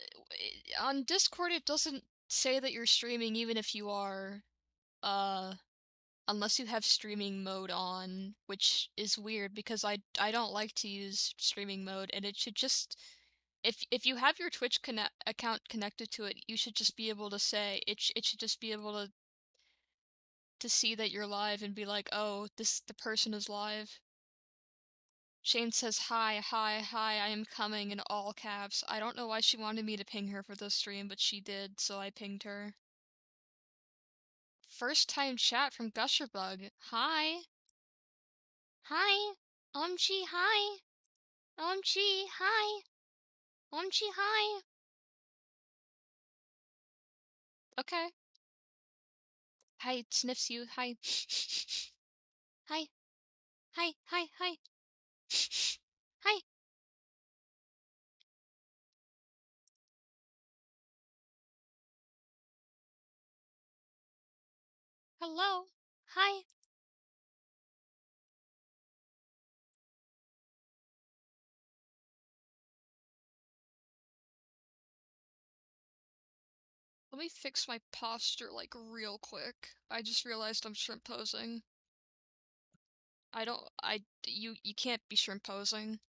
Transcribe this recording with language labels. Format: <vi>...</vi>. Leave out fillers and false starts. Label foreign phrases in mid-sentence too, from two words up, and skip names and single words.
<en>On Discord, it doesn't say that you're streaming even if you are, uh, unless you have streaming mode on, which is weird because I don't like to use streaming mode, and it should just if you have your Twitch account connected to it, you should just be able to say it should just be able to see that you're live and be like, "Oh, the person is live." Shane says, "Hi, hi, hi, I am coming," in all caps. I don't know why she wanted me to ping her for this stream, but she did, so I pinged her. First time chat from Gusherbug. Hi. Hi. OMG, hi. OMG, hi. OMG, hi. Okay. Hi, sniffs you. Hi. Hi. Hi, hi, hi. Hi. Hello. Hi. Let me fix my posture, like, real quick. I just realized I'm shrimp posing. You can't be shrimp posing.</en>